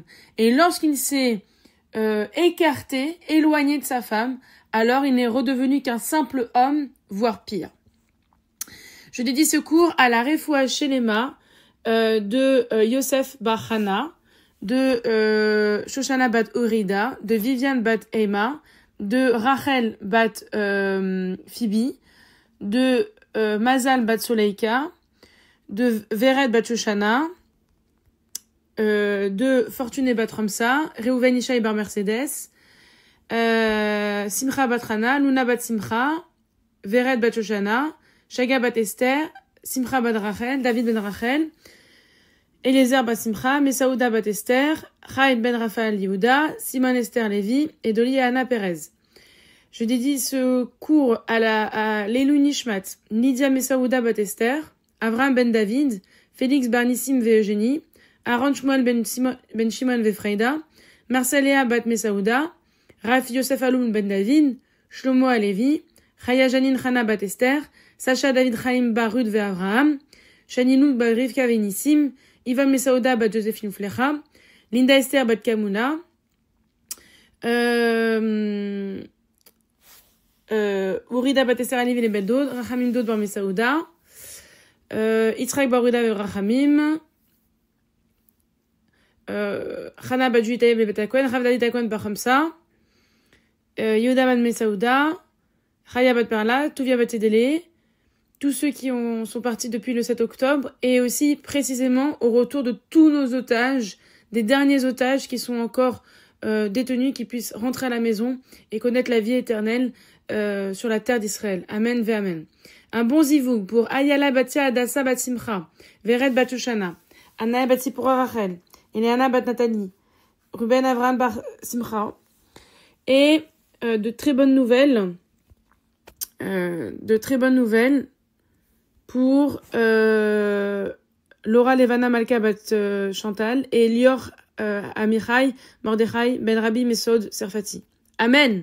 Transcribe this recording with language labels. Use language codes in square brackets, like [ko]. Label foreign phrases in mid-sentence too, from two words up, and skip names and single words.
[fr] Et lorsqu'il s'est écarté, éloigné de sa femme, alors il n'est redevenu qu'un simple homme, voire pire. Je dédie ce cours à la [he] Refoua Shelema [fr] de Yosef Bar Hana, de Shoshana Bat Orida, de Viviane Bat Ema, de Rachel Bat Phoebe, de Mazal Bat Soleika, de Vered Bat Shoshana, de Fortuné Bat Ramsa, Reuven Ishaï Bar Mercedes, Simcha Bat Hana, Luna Bat Simcha, Vered Bat Shoshana, Shaga Bat Esther, Simcha Bat Rachel, David Ben Rachel, Eliezer Bat Simcha, Mesaouda Bat Esther, Chaim Ben Raphaël Yehuda, Simon Esther Lévi et Doliana Perez. Je dédie ce cours à [he] Leilou Nishmat, [fr] Lydia Mesaouda Bat Esther, Avraham Ben David, Félix Barnissim Ve Eugénie, Aaron Shmuel Ben Shimon Ve Freida, Marcelia Bat Mesaouda, Rafi Yosef Aloun Ben David, Shlomo Alevi, Chaya Janine Chana Bat Esther, Sacha David Chaim Barud Ve Avraham, Shaninou Bat Rivka Ve Nissim, Ivan Mesaouda Bat Josephine Flecha, Linda Esther Bat Kamuna, Urida Bat Esther Alivi Le Beldod, Rachamim Dod Bar Mesaouda, Yitzhak Barouda Ve Rachamim, Chana Bat Juitaï Be Betakwen, Rav David Takwen Bar Hamsa, Yehuda Bat Mesaouda, Chaya Bat Perla, Tuvia Bat Tedele, tous ceux qui sont partis depuis le 7 octobre, et aussi précisément au retour de tous nos otages, des derniers otages qui sont encore détenus, qui puissent rentrer à la maison et connaître la vie éternelle sur la terre d'Israël. [he] Amen ve amen. [fr] Un bon zivou pour Ayala Batia Adassa Bat Simcha, Vered Bat Shoshana, Anaya Bat Sipora Rachel, Eliana Bat Nathalie, Ruben Avraham Bar Simcha, et de très bonnes nouvelles pour Laura Levana Malka Bat Chantal et Lior Amichai Mordechai Ben Rabbi Mesod Serfati. Amen.